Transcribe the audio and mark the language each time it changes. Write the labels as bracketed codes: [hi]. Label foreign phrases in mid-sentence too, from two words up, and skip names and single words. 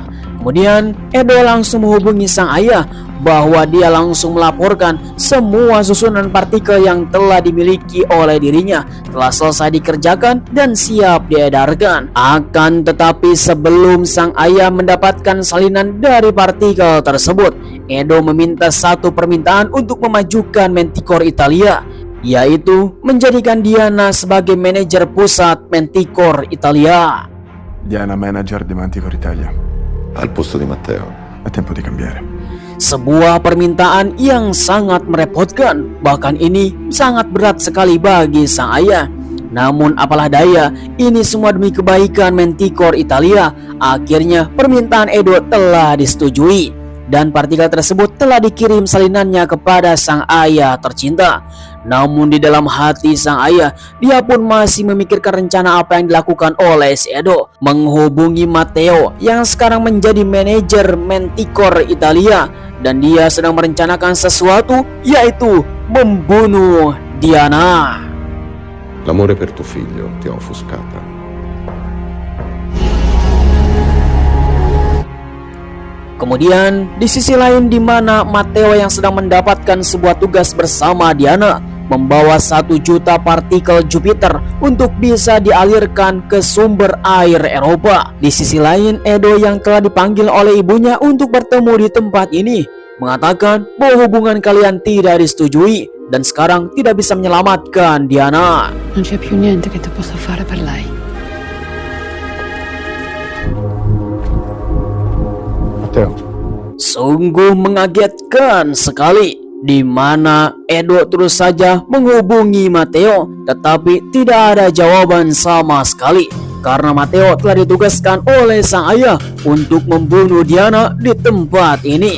[id] Kemudian Edo langsung menghubungi sang ayah, bahwa dia langsung melaporkan semua susunan partikel yang telah dimiliki oleh dirinya telah selesai dikerjakan dan siap diedarkan. Akan tetapi sebelum sang ayah mendapatkan salinan dari partikel tersebut, Edo meminta satu permintaan untuk memajukan Manticore Italia, yaitu menjadikan Diana sebagai manajer pusat Manticore Italia. [it] Diana, manager di Manticore Italia. Al posto di Matteo. È tempo di cambiare. [id] Sebuah permintaan yang sangat merepotkan, bahkan ini sangat berat sekali bagi sang ayah. Namun apalah daya, ini semua demi kebaikan Manticore Italia. Akhirnya permintaan Edo telah disetujui dan partikel tersebut telah dikirim salinannya kepada sang ayah tercinta. Namun di dalam hati sang ayah, dia pun masih memikirkan rencana apa yang dilakukan oleh si Edo, menghubungi Matteo yang sekarang menjadi manajer Manticore Italia, dan dia sedang merencanakan sesuatu, yaitu membunuh Diana. [it] L'amore per tuo figlio ti ha offuscata. [id] Kemudian di sisi lain, di mana Matteo yang sedang mendapatkan sebuah tugas bersama Diana, membawa 1 juta partikel Jupiter untuk bisa dialirkan ke sumber air Eropa. Di sisi lain, Edo yang telah dipanggil oleh ibunya untuk bertemu di tempat ini mengatakan bahwa hubungan kalian tidak disetujui dan sekarang tidak bisa menyelamatkan Diana. [it] Non c'è più niente che tu possa fare per lei. Matteo. [id] Sungguh mengagetkan sekali, di mana Edo terus saja menghubungi Matteo, tetapi tidak ada jawaban sama sekali, karena Matteo telah ditugaskan oleh sang ayah untuk membunuh Diana di tempat ini.